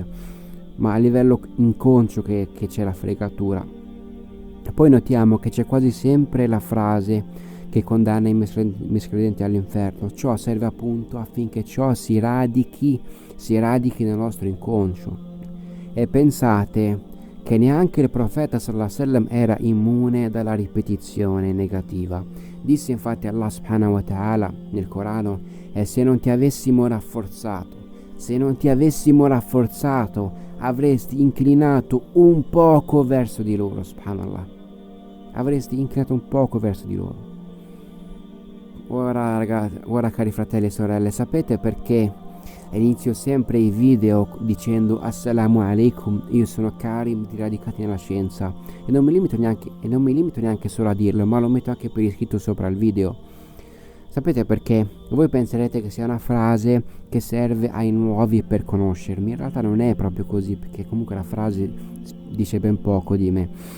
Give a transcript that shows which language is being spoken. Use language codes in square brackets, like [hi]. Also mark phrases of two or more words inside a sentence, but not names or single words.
[it] Ma a livello inconscio che c'è la fregatura. Poi notiamo che c'è quasi sempre la frase che condanna i miscredenti all'inferno. Ciò serve appunto affinché ciò si radichi nel nostro inconscio. E pensate che neanche il profeta [ar] صلى الله عليه وسلم [it] era immune dalla ripetizione negativa. Disse infatti Allah [ar] سبحانه وتعالى [it] nel Corano: e se non ti avessimo rafforzato avresti inclinato un poco verso di loro. Subhanallah, avresti inclinato un poco verso di loro. Ora ragazzi, ora cari fratelli e sorelle, sapete perché inizio sempre i video dicendo [ar] السلام عليكم, [it] io sono Karim di Radicati nella Scienza, e non mi limito neanche solo a dirlo, ma lo metto anche per iscritto sopra il video. Sapete perché? Voi penserete che sia una frase che serve ai nuovi per conoscermi. In realtà non è proprio così, perché comunque la frase dice ben poco di me.